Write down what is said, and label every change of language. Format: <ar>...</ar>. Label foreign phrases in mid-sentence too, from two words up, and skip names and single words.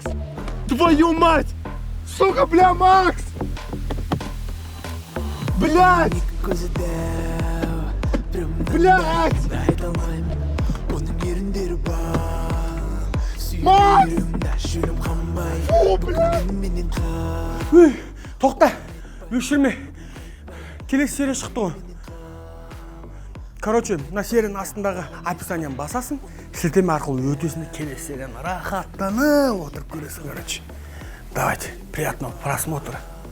<ru>Твою мать! Сука, бля, Макс! Блядь! Блядь! Макс! Фу, блядь!</ru> <kk>Тоқта, өшірме. Келесі серия шықты ғой. Короче, мына серияның астындағы описаниені басасың, сілтеме арқылы өтесің, келесі серияны рахаттанып отырып көресің, короче.</kk> <ru>Давайте, приятного просмотра.</ru>